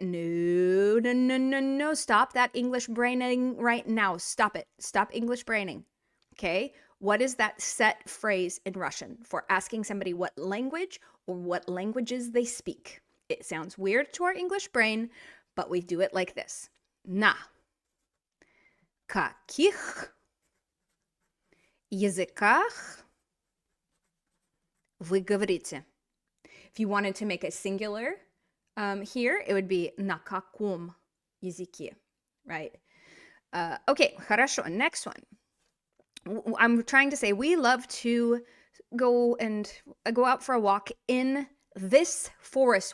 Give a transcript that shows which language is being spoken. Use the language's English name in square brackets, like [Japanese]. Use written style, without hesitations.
[English] No. Stop that English braining right now. Stop it. Stop English braining. Okay. What is that set phrase in Russian for asking somebody what language or what languages they speak? It sounds weird to our English brain, but we do it like this. [Russian] На каких языках вы говорите? [English] If you wanted to make a singular here, it would be [Russian] на каком языке, [English] right? Okay, [Russian] хорошо. [English] Next one. I'm trying to say we love to go out for a walk in this forest.